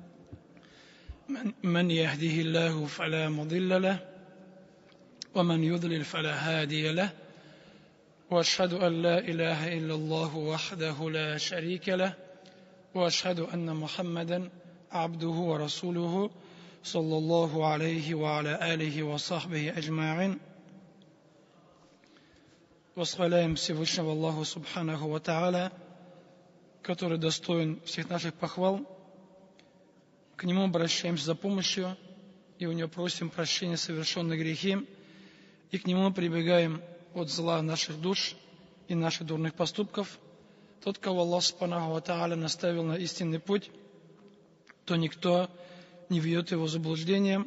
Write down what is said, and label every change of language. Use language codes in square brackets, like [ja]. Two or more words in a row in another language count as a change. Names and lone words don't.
[ar] من يهده الله فلا مضل له ومن يضلل فلا هادي له، وأشهد أن لا إله إلا الله وحده لا شريك له، وأشهد أن محمدا عبده ورسوله صلى الله عليه وعلى آله وصحبه أجمعين. [ru] Восхваляем Всевышнего Аллаху [ar] سبحانه وتعالى, [ru] который достоин всех наших похвал. К Нему обращаемся за помощью, и у Него просим прощения совершенных грехи, и к Нему прибегаем от зла наших душ и наших дурных поступков. Тот, кого Аллах [ar] سبحانه وتعالى [ru] наставил на истинный путь, то никто не ведет его в заблуждение.